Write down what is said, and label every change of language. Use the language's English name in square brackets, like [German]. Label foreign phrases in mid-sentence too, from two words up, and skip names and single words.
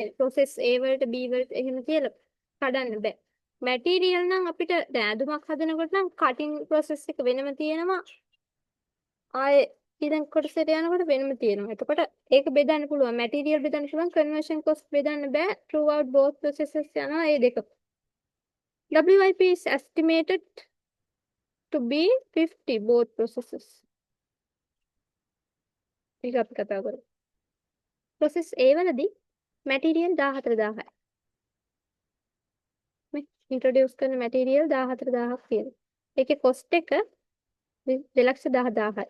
[Sinhala] process A වලට B වලට එහෙම කියලා කඩන්න බෑ. material නම් අපිට දැන් ඇඳුමක් හදනකොට නම් [English] cutting process [Sinhala] එක වෙනම තියෙනවා. ආයේ ඊළඟ කොටසට යනකොට වෙනම තියෙනවා. එතකොට ඒක බෙදන්න පුළුවන්. material බෙදන්න පුළුවන්. [English] conversion cost [Sinhala] බෙදන්න බෑ. [English] throughout both processes [Sinhala] යනවා ඒ දෙක. [English] WIP is estimated to be 50 both processes. [Sinhala] ඒක අපි කතා කරමු. process A වලදී material 14,000යි. මේ introduce කරන material 14,000ක් තියෙනවා. ඒකේ cost එක 2,10,000යි.